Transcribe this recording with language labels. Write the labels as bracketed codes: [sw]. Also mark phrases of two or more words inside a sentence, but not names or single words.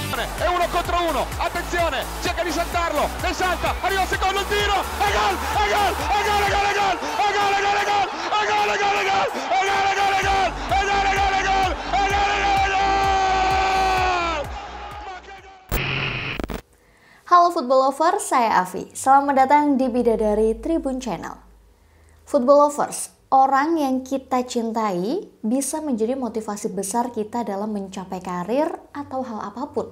[it] è uno contro uno, attenzione, cerca di saltarlo, ne salta, arriva il secondo il tiro, e gol, e gol, e gol, e gol, e gol, e gol, e gol, e gol, e gol, e gol, e gol, e gol, e gol, e gol, e gol, e gol, e gol, e gol, e gol. [id] Halo [en] Football Lovers, [id] saya Avi. Selamat datang di Bidadari Tribun Channel. [en] Football Lovers, [id] orang yang kita cintai bisa menjadi motivasi besar kita dalam mencapai karir atau hal apapun.